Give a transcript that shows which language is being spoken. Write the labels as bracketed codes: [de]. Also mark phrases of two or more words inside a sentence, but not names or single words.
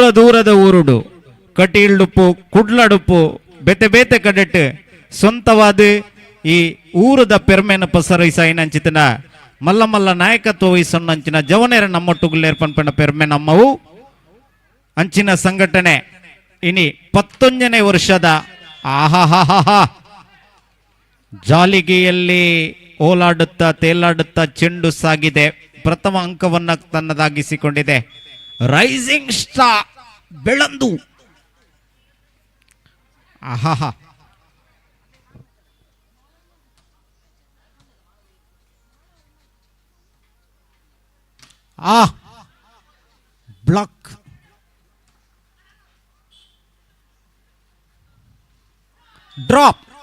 [tcy] ದೂರದ ಊರುಡು ಕಟೀಲ್ಡುಪ್ಪು ಕುಡ್ಲಡುಪ್ಪು ಬೇತೆ ಬೇತೆ ಕಡೆಟ್ ಸ್ವಂತವಾದ ಈ ಊರದ ಪೆರ್ಮೆನ ಪಸರೈಸಾಯಿನಂಚಿತನ ಮಲ್ಲ ಮಲ್ಲ ನಾಯಕತ್ವ ವಹಿಸೊನ್ನಂಚಿನ ಜವನೆರ ನಮ್ಮೊಟ್ಟುಗುಲ್ಲೇರ್ ಪನ್ಪನ ಪೆರ್ಮೆ ನಮ್ಮವು ಅಂಚಿನ ಸಂಘಟನೆ ಇನಿ 11ನೇ ವರ್ಷದ ಆಹಾಹಾಹಾ [kn] ಜಾಲಿಗೆಯಲ್ಲಿ ಓಲಾಡುತ್ತಾ ತೇಲಾಡುತ್ತಾ ಚೆಂಡು ಸಾಗಿದೆ. ಪ್ರಥಮ ಅಂಕವನ್ನ ತನ್ನದಾಗಿಸಿಕೊಂಡಿದೆ ರೈಸಿಂಗ್ ಸ್ಟಾರ್ ಬೆಳಂದು. [en] ಆಹಾಹಾ block drop.